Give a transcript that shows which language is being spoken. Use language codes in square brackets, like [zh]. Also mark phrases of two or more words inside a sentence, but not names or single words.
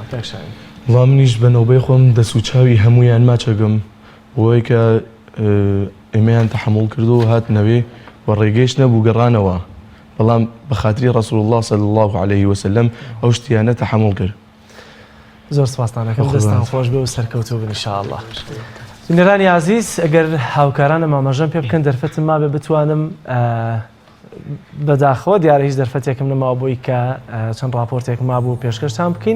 [ckb] وڵام منیش بە نەوبەی خۆم دەسوچاوی هەمویان ماچەگەم بۆی کە ئێمەیان تەحموڵ کردو و هاتنەوێ و ڕێگەیش نەبوو گەڕانەوە بەڵام بە خاتری [ar] ڕەسوول الله صلی الله عليه وسلم [ckb] ئەو شتیانە تەحموڵ کرد. زۆر سپاستانەکەم دەستان خۆش بێ و سەرکەوتوو بن ئینشاءالله. بینەرانی عزیز ئەگەر هاوکارانە مامەژەم پێ بکەن دەرفەتم مابێ بتوانم بەداخەوە دیارە هیچ دەرفەتێکم نەماوە بۆی کە چەند راپۆرتێک مابوو پێشکەشتان بکەین.